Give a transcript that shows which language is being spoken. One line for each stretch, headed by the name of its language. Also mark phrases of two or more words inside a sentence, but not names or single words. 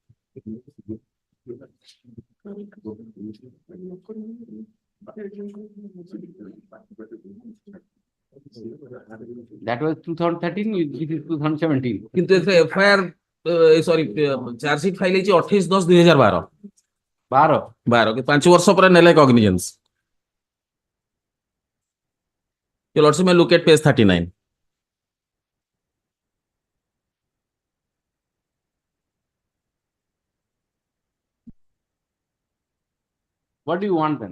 English: That was 2013, this is 2017.
Odia: কিন্তু
English: FIR sorry charge sheet file
Odia: ହେଇଛି 28/10/2012 12 5 ବର୍ଷ ପରେ ନେଲେ cognizance.
English: Your lordship may look at page 39. What do you want then?